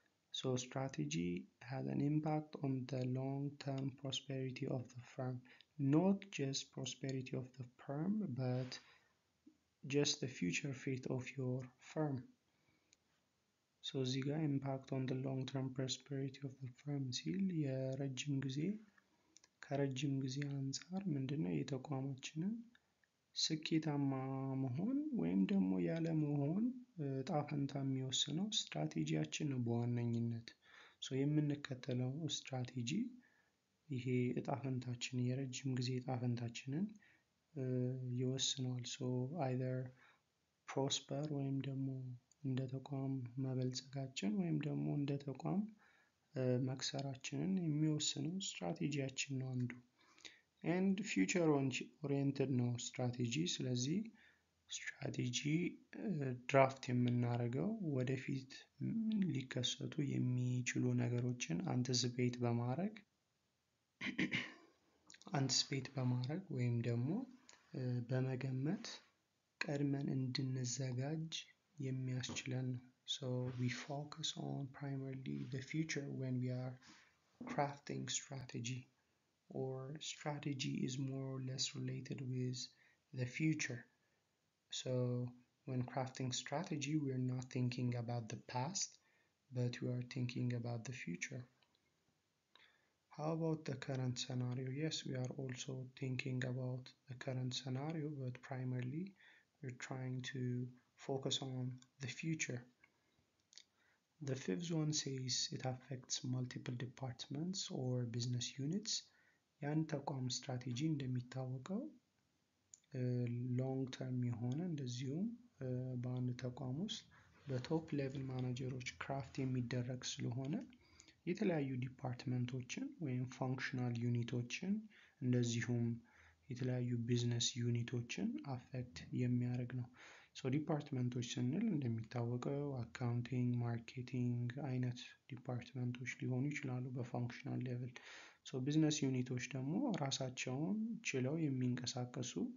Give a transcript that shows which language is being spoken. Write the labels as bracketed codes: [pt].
[en] So strategy has an impact on the long-term prosperity of the firm, not just prosperity of the firm but just the future fate of your firm. [am] so እዚህ ጋር [en] impact on the long-term prosperity of the firm [am] ሲል የረጅም ጊዜ ከረጅም ጊዜ አንፃር ምንድነው የተቋማችንን ስኬታማ መሆን ወይም ደግሞ ያለ መሆን እጣ ፈንታ የሚወስነው ስትራቴጂያችን ነው በዋነኝነት። የምንከተለው ስትራቴጂ ይሄ እጣ ፈንታችን የረጅም ጊዜ እጣ ፈንታችንን ይወስነዋል። [en] either prosper [am] ወይም ደግሞ እንደ ተቋም መበልጸጋችን ወይም ደግሞ እንደ ተቋም መክሰራችንን የሚወስነው ስትራቴጂያችን ነው አንዱ። [en] and future oriented [am] ነው ስትራቴጂ። ስለዚህ ስትራቴጂ ድራፍት የምናደርገው ወደፊት ሊከሰቱ የሚችሉ ነገሮችን አንቲሲፔት በማድረግ አንትስፔት በማድረግ ወይም ደግሞ በመገመት ቀድመን እንድንዘጋጅ የሚያስችለን ነው። [en] So we focus on primarily the future when we are crafting strategy, or strategy is more or less related with the future. So when crafting strategy, we're not thinking about the past, but we are thinking about the future. How about the current scenario? Yes, we are also thinking about the current scenario, but primarily we're trying to focus on the future. The fifth one says it affects multiple departments or business units. [am] ያን ተቋም ስትራቴጂ እንደሚታወቀው ሎንግ ተርም የሆነ እንደዚሁም በአንድ ተቋም ውስጥ በቶፕ ሌቭል ማናጀሮች ክራፍት የሚደረግ ስለሆነ የተለያዩ ዲፓርትመንቶችን ወይም ፋንክሽናል ዩኒቶችን እንደዚሁም የተለያዩ ቢዝነስ ዩኒቶችን አፌክት የሚያደርግ ነው። ሶ ዲፓርትመንቶች ስንል እንደሚታወቀው አካውንቲንግ፣ ማርኬቲንግ አይነት ዲፓርትመንቶች ሊሆኑ ይችላሉ በፋንክሽናል ሌቭል። ሶ ቢዝነስ ዩኒቶች ደግሞ ራሳቸውን ችለው የሚንቀሳቀሱ